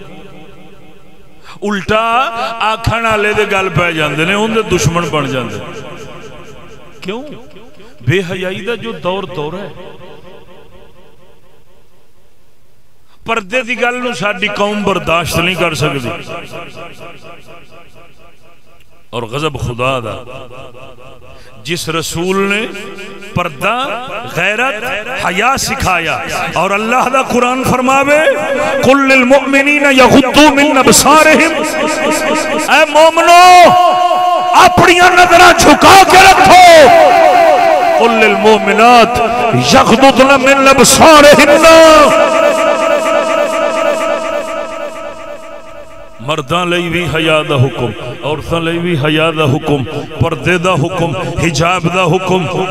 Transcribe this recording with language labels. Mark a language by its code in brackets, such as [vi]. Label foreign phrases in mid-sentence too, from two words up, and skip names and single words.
[pa] الٹا آکھن والے دے گل پے جاندے نے اون دے دشمن بن جاندے کیوں بے حیائی دا جو دور ہے پردے دی گل نو ساڈی قوم برداشت نہیں کر سکدی اور غضب خدا دا جس رسول نے پردہ غیرت حیا سکھایا اور اللہ دا قرآن فرماوے [ar] قل للمؤمنین یغضوا من ابصارہم [ur] اے مومنو اپنی نظریں جھکا کے رکھو [ar] قل للمؤمنات یغضضن من ابصارہن [pa] مرداں لئی بھی حیا دا حکم عورتاں لئی بھی حیا دا حکم پردے دا حکم حجاب دا حکم